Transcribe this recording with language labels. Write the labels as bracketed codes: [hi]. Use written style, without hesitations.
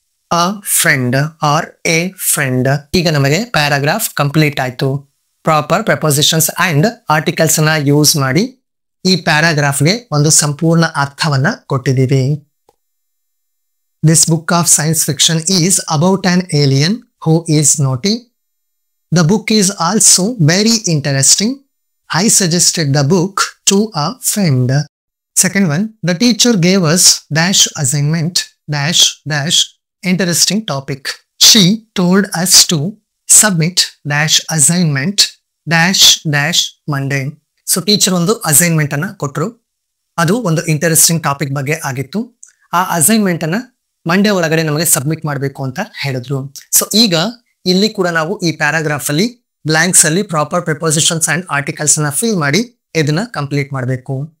[en] A friend or a friend. [kn] ಈಗ ನಮಗೆ paragraph complete ಆಯ್ತು. ಪ್ರಾಪರ್ ಪ್ರಪೋಸಿಷನ್ಸ್ ಅಂಡ್ ಆರ್ಟಿಕಲ್ಸ್ ಅನ್ನ ಯೂಸ್ ಮಾಡಿ ಈ ಪ್ಯಾರಾಗ್ರಾಫ್ಗೆ ಒಂದು ಸಂಪೂರ್ಣ ಅರ್ಥವನ್ನ ಕೊಟ್ಟಿದ್ದೀವಿ. [en] This book of science fiction is about an alien who is naughty. The book is also very interesting. I suggested the book to a friend. Second one, the teacher gave us dash assignment dash dash interesting topic. She told us to submit dash assignment dash dash Monday. [kn] So teacher ಒಂದು assignment ಅನ್ನ ಕೊಟ್ಟರು. ಅದು ಒಂದು interesting topic ಬಗ್ಗೆ ಆಗಿತ್ತು. ಆ assignment ಅನ್ನ Monday ಒಳಗಡೆ ನಮಗೆ ಸಬ್ಮಿಟ್ ಮಾಡಬೇಕು ಅಂತ ಹೇಳಿದ್ರು. ಸೊ ಈಗ ಇಲ್ಲಿ ಕೂಡ ನಾವು ಈ ಪ್ಯಾರಾಗ್ರಾಫ್ ಅಲ್ಲಿ ಬ್ಲಾಂಕ್ಸ್ ಅಲ್ಲಿ ಪ್ರಾಪರ್ ಪ್ರಪೋಸಿಷನ್ಸ್ ಅಂಡ್ ಆರ್ಟಿಕಲ್ಸ್ ಅನ್ನ ಫಿಲ್ ಮಾಡಿ ಇದನ್ನ ಕಂಪ್ಲೀಟ್ ಮಾಡಬೇಕು.